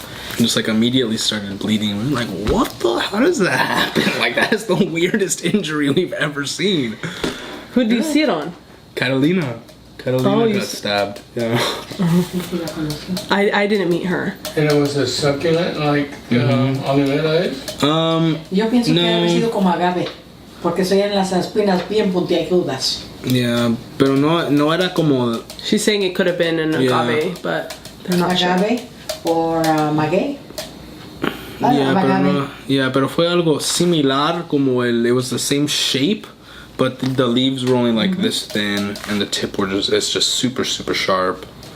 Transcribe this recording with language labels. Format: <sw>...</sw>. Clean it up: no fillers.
<en>And just like immediately started bleeding. We're like, what the? How does that happen? Like that is the weirdest injury we've ever seen. Who did you see it on? Catalina. Catalina got stabbed. Yeah. I didn't meet her. And it was a succulent like Olivera is?</en> <es>Yo pienso que No. debe haber sido como agave, porque se oyen las espinas bien puntiagudas. Yeah, pero no era como...</es> <en>She's saying it could have been an agave, but they're not Agave or maguey.</en> <es>Pero fue algo similar, como</es> <en>it was the same shape, but the leaves were only like this thin, and the tip it's just super sharp.</en>